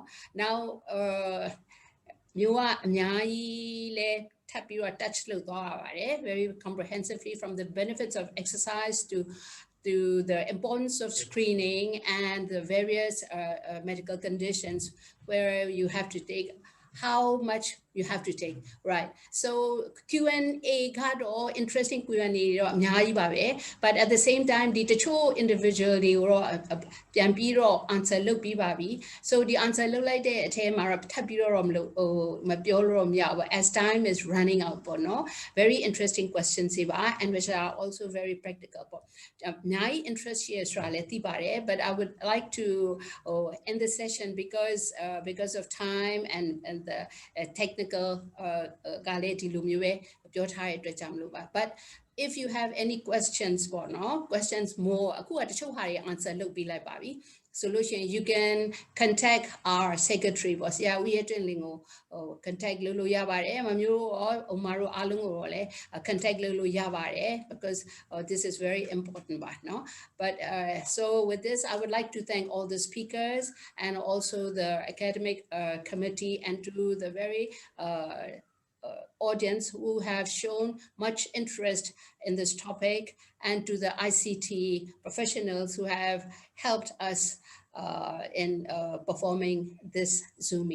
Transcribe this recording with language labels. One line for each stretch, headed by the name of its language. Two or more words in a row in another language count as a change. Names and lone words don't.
English: Now, touch very comprehensively from the benefits of exercise to to the importance of screening and the various medical conditions where you have to take, how much you have to take, right? So Q&A got all interesting Q&A
Burmese: တော့အများကြီးပါပဲ
English: but at the same time
Burmese: ဒီတချို့ individual တွေကိုတော့ပြန်ပြီးတော့ answer လုပ်ပြီးပါပြီ so ဒီ answer လုပ်လိုက်တဲ့အထဲမှာတော့ထပ်ပြီးတော့မပြောလို့တော့မရဘူး
English: as time is running out ပေါ့နော် very interesting questions တွေပါ and which are also very practical
Burmese: ပေါ့အများကြီး
English: interest
Burmese: ရှိရဆိုတာလည်းသိပါတယ်
English: but I would like to end the session because of time and the
Burmese: technical ကလည်းဒီလိုမျိုးပဲပြောထားတဲ့အတွက်ကြောင့်မလို့ပါ
English: but if you have any questions
Burmese: ပေါ့နော်
English: questions more
Burmese: အခုကတချို့ဟာတွေ answer လုပ် ပြီးလိုက်ပါပြီ
English: solution you can contact our secretary
Burmese: ပေါ့ဆရာဦးရဲ့တွင်လင်ကို contact လုပ်လို့ရပါတယ်မမျိုး ရောဥမာတို့အားလုံးကိုတော့လည်း contact လုပ်လို့ရပါတယ်
English: because this is very important ပါနော် but so with this I would like to thank all the speakers and also the academic committee and to the very audience who have shown much interest in this topic, and to the ICT professionals who have helped us in performing this Zoom meeting.